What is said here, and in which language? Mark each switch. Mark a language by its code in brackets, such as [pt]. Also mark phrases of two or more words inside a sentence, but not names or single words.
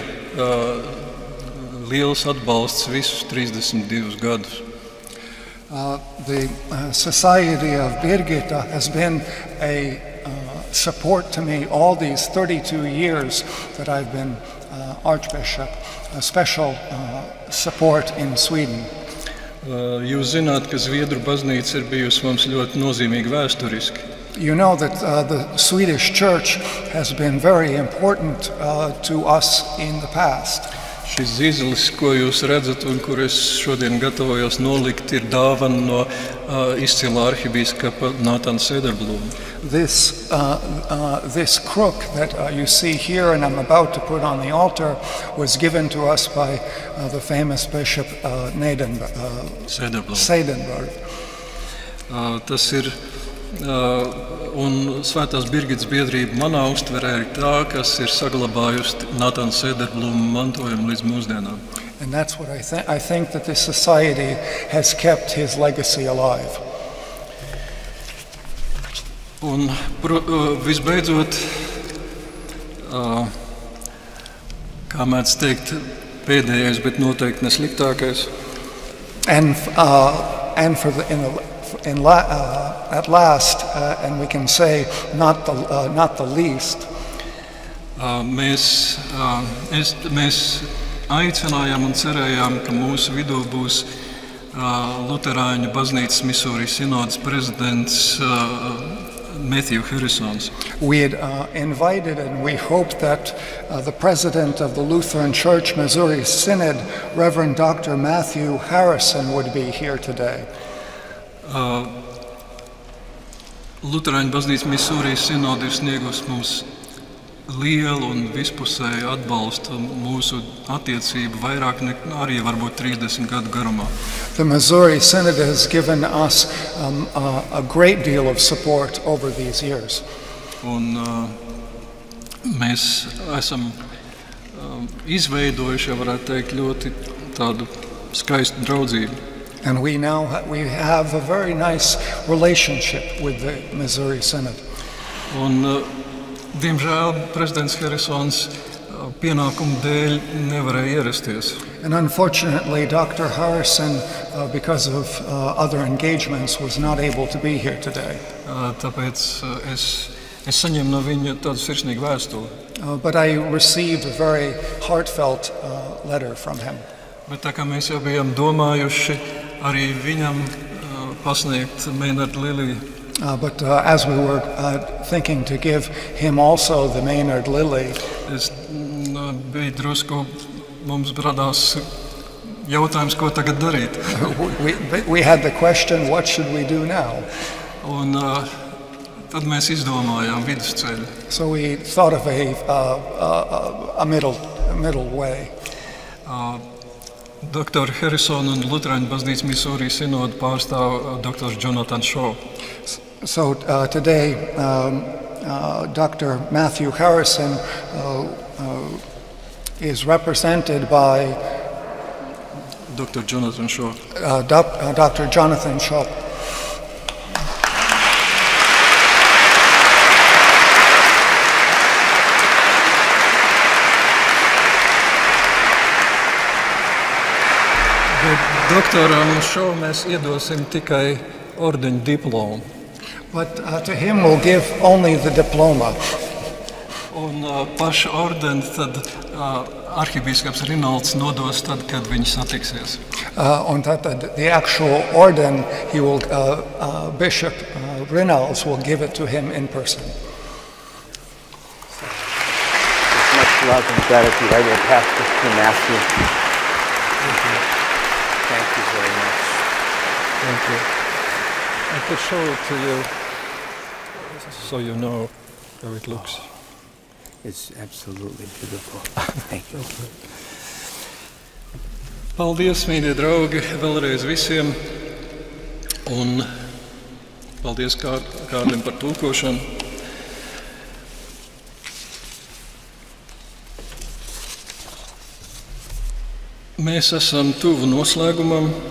[lv] Liels atbalsts visus 32 gadus. [en] The Society of Birgitta has been a support to me all these 32 years that I've been Archbishop, a special support in Sweden. [lv] Jūs zināt, ka Zviedru baznīca ir bijusi mums ļoti nozīmīga vēsturiski. [en] You know that the Swedish Church has been very important to us in the past. [lv] Šis zīzelis, ko jūs redzat un kur es šodien gatavojos nolikt, ir dāvana no izcilā arhibīskapa Natāna Sederbluma. [en] This crook that you see here and I'm about to put on the altar was given to us by the famous Bishop Sederblum. [lv] Tas ir un Svētās Birgitas biedrība manā uztverē ir tā, kas ir saglabājusi Natāna Sederbluma mantojumu līdz mūsdienām. [en] And that's what I think that this society has kept his legacy alive. [lv] Un visbeidzot, kā mēdz teikt, pēdējais, bet noteikti nesliktākais. [en] At last, and we can say not the least. [lv] Mēs aicinājām un cerējām, ka mūsu vidū būs Luterāņu baznīcas Misūri sinodas prezidents Matthew Harrisons. [en] We had invited and we hoped that the president of the Lutheran Church Missouri Synod, Reverend Dr. Matthew Harrison, would be here today. [lv] Luterāņu baznīca Misūri sinoda ir sniegusi mums lielu un vispusēju atbalstu mūsu attiecību vairāk nekā arī varbūt 30 gadu garumā. [en] The Missouri Synod has given us a great deal of support over these years. [lv] Un mēs esam izveidojuši, ja varētu teikt, ļoti tādu skaistu draudzību. [en] And we have a very nice relationship with the Missouri Synod. [lv] Un diemžēl prezidents Harrisons pienākumu dēļ nevarēja ierasties. [en] And unfortunately, Dr. Harrison, because of other engagements, was not able to be here today. [lv] Tāpēc es saņēmu no viņa tādu sirsnīgu vēstuli. [en] But I received a very heartfelt letter from him. [lv] Bet tā kā mēs jau bijām domājuši arī viņam pasniegt Maynard Lilly. [en] But as we were thinking to give him also the Maynard Lilly, [lv] es bija drusku mums radās jautājums, ko tagad darīt. [en] we had the question, what should we do now? [lv] Un tad mēs izdomājām vidusceļu. [en] So we thought of a middle way. [lv] Dr. Harrison un Luterāņu baznīcas Misūri sinodu pārstāv Dr. Jonathan Shaw. [en] So today, Dr. Matthew Harrison is represented by Dr. Jonathan Shaw. Dr. Jonathan Shaw. [lv] Doktoram Shaw mēs iedosim tikai ordeņu diplomu. [en] But to him we'll give only the diploma. [lv] Un pašu ordeni tad arhibīskaps Rinalds nodos tad, kad viņi satiksies. Un tad [en] the actual orden, Bishop Rinalds will give it to him in person. With much love and gratitude, I will pass this to Matthew. Thank you very much. Thank you. I could show it to you so you know how it looks. It's absolutely beautiful. Thank you. [lv] Paldies, mīļie draugi, vēlreiz visiem. Un paldies Kārlim par tulkošanu. Mēs esam tuvu noslēgumam.